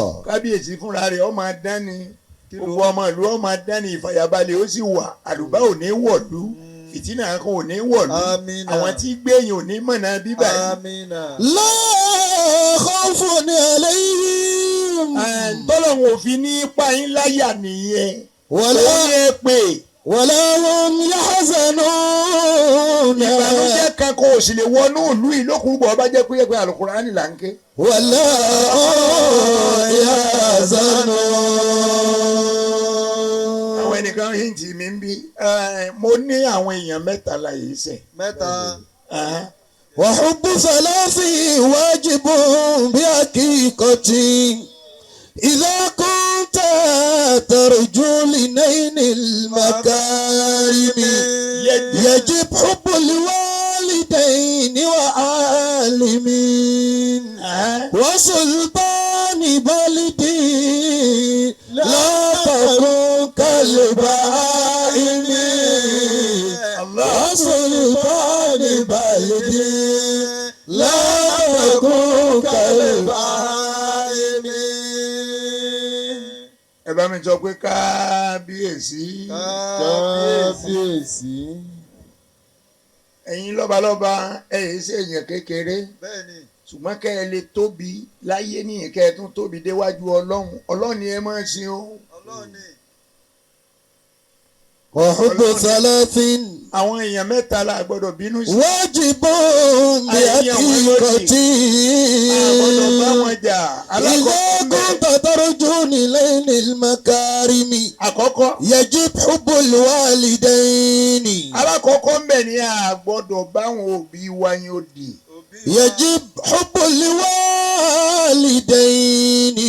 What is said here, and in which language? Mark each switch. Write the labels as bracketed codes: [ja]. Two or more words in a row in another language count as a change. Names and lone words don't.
[yo] Kábíyèsí fúnra rẹ̀ ó máa dání gbogbo ọmọ ìlú ó máa dání ìfàyàbalẹ̀ ó sì wà àlùbá ò ní wọ̀lú fìtínà kan ò ní wọ̀lú àwọn tí gbẹ̀yìn ò ní mọ̀nà bíbá yìí. [ar] لا خوف عليهم. [yo] Tọ́lọ́hun òfin ní ipa yín láyà nìyẹn. Wala Ó ní ẹ pé [ar] ولا هم يحزنون. [yo] ìbànújẹ́ kan kò sì lè wọnú ìlú yìí lókùrúbọ̀ ọba jẹ́ pé Al-Qur'ani là ń ké. [ar] ولا هم يحزنون. [yo] Àwọn ẹnìkan hìntì mi ń bí mo ní àwọn èèyàn mẹ́ta láyé sẹ̀. mẹ́ta. [ar] وحب ثلاثة واجب بحقيقة. إذا كنت ترجو لنيل المكارم يجب حب الوالدين وعالمين وسلطان بلدي لا تكن كالبهائم وسلطان بلدي لا تكن كالبهائم. [yo] Ẹ bá mi sọ pé kábíyèsí. Kábíyèsí. Ẹ̀yin lọ́balọ́ba ẹ yìí ṣe èèyàn kékeré. Bẹ́ẹ̀ni. Ṣùgbọ́n kẹ́ ẹ lè tóbi láyé nìyẹn kẹ́ ẹ tún tóbi déwájú Ọlọ́run. Ọlọ́run ni ẹ máa ń sin o. Ọlọ́run ni. [ar] وحب ثلاثة. [yo] Àwọn èèyàn mẹ́ta la gbọ́dọ̀ bínú sí. [ar] واجب بحقيقة. [yo] Àgbọ̀dọ̀ bá wọn jà. [ar] إذا كنت ترجو لنيل المكارم. [yo] Àkọ́kọ́. [ar] يجب حب الوالدين. [yo] Alákọ̀ọ́kọ́ ń bẹ̀ ní àgbọ̀dọ̀ báwọn òbí wa yín ó di. [ar] يجب حب الوالدين.